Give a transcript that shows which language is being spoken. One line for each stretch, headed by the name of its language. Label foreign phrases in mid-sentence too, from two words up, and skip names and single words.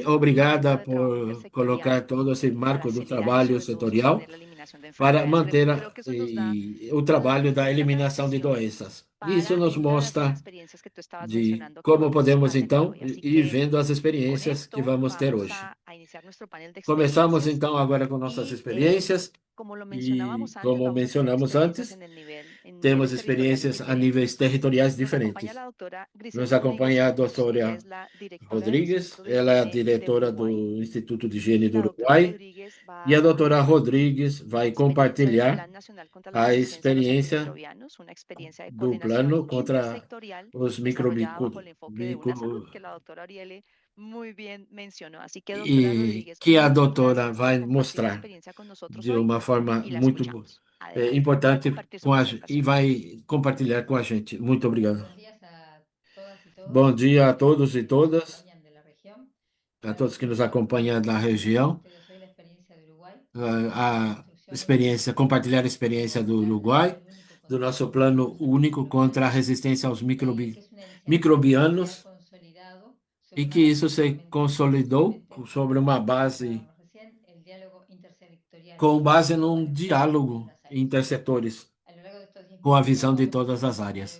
Portuguese: Obrigada por colocar todo esse marco do trabalho setorial para manter o trabalho da eliminação de doenças. Isso nos mostra de como podemos, então, ir vendo as experiências que vamos ter hoje. Começamos, então, agora com nossas experiências
Spanish: Como lo
Portuguese: E,
Spanish: mencionábamos antes, como vamos a tener mencionamos experiencias antes, en
Portuguese: temos
Spanish: niveles territoriales
Portuguese: experiências a níveis
Spanish: diferentes.
Portuguese: territoriais
Spanish: Nos acompaña
Portuguese: diferentes.
Spanish: la doctora
Portuguese: Nos
Spanish: Grisel Rodríguez
Portuguese: acompanha a
Spanish: Santos. Ella
Portuguese: doutora
Spanish: es la directora del
Portuguese: Rodrigues,
Spanish: Instituto de
Portuguese: ela é a
Spanish: Higiene de
Portuguese: diretora
Spanish: Uruguay.
Portuguese: do Instituto de Higiene do
Spanish: La doctora
Portuguese: Uruguai,
Spanish: Rodríguez
Portuguese: e a
Spanish: va a
Portuguese: doutora
Spanish: compartir
Portuguese: Rodrigues
Spanish: la
Portuguese: vai
Spanish: experiencia del
Portuguese: compartilhar
Spanish: Plan Nacional contra la
Portuguese: a
Spanish: Resistencia a los
Portuguese: experiência
Spanish: antimicrobianos, una experiencia de
Portuguese: do
Spanish: coordinación
Portuguese: plano contra
Spanish: intersectorial
Portuguese: os
Spanish: desarrollada bajo el enfoque de una salud que la doctora Ariele muy bien mencionó. Así que, doctora
Portuguese: e
Spanish: Rodríguez,
Portuguese: que a
Spanish: muchas
Portuguese: doutora
Spanish: gracias por
Portuguese: vai
Spanish: compartir su
Portuguese: mostrar
Spanish: experiencia con nosotros
Portuguese: de
Spanish: hoy
Portuguese: uma forma
Spanish: y la
Portuguese: muito
Spanish: escuchamos. Adelante, puede
Portuguese: importante
Spanish: compartir su presentación.
Portuguese: e vai compartilhar com a gente. Muito obrigado.
Spanish: Buenos días a todas y todos.
Portuguese: Bom dia a todos e
Spanish: Nos
Portuguese: todas,
Spanish: acompañan de la región.
Portuguese: a todos que nos acompanham da região.
Spanish: Ustedes hoy la experiencia de Uruguay,
Portuguese: A experiência, compartilhar a experiência do Uruguai, do nosso plano único contra a resistência aos microbianos, e que isso se consolidou sobre uma base, com base num diálogo intersetores, com a visão de todas as áreas.